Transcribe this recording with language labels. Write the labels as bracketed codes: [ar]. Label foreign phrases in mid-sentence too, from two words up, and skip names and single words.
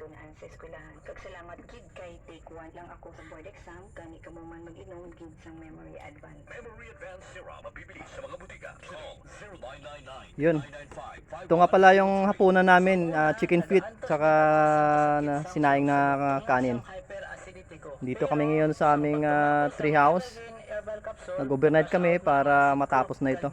[tl] advance sa eskwelahan. [hil] Kag salamat gid kay take 1 lang ako sa [en] board exam, [hil] kani ka mo man mag-inom gid sang memory advance. [tl] Memory Advance Serum mabibili sa mga butika. Call 0999 Yun. Ito nga pala yung hapunan namin, chicken feet, saka sinaing na kanin. Dito kami ngayon sa aming tree house. Nag-overnight kami para matapos na ito.